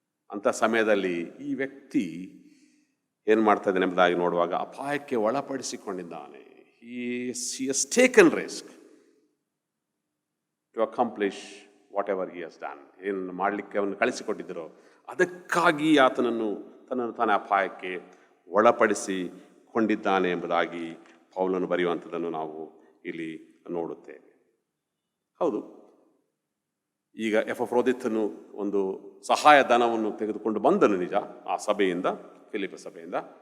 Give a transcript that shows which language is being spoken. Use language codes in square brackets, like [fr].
[kn] ಅಂಥ ಸಮಯದಲ್ಲಿ ಈ ವ್ಯಕ್ತಿ ಏನು ಮಾಡ್ತಾ ಇದ್ದಾನೆ ಎಂಬುದಾಗಿ ನೋಡುವಾಗ ಅಪಾಯಕ್ಕೆ ಒಳಪಡಿಸಿಕೊಂಡಿದ್ದಾನೆ. [en] he has taken risk to accomplish whatever he has done. [kn] ಏನು ಮಾಡಲಿಕ್ಕೆ ಅವನು ಕಳಿಸಿಕೊಟ್ಟಿದ್ದರೋ ಅದಕ್ಕಾಗಿ ಆತನನ್ನು ತನ್ನನ್ನು ತಾನೇ ಅಪಾಯಕ್ಕೆ ಒಳಪಡಿಸಿಕೊಂಡಿದ್ದಾನೆ ಎಂಬುದಾಗಿ ಪೌಲನು ಬರೆಯುವಂಥದ್ದನ್ನು ನಾವು ಇಲ್ಲಿ ನೋಡುತ್ತೇವೆ. ಹೌದು, ಈಗ ಎಪಫ್ರೋದಿತನು ಒಂದು ಸಹಾಯಧನವನ್ನು ತೆಗೆದುಕೊಂಡು ಬಂದನು ನಿಜ, ಆ ಸಭೆಯಿಂದ, ಫಿಲಿಪ್ಪ ಸಭೆಯಿಂದ.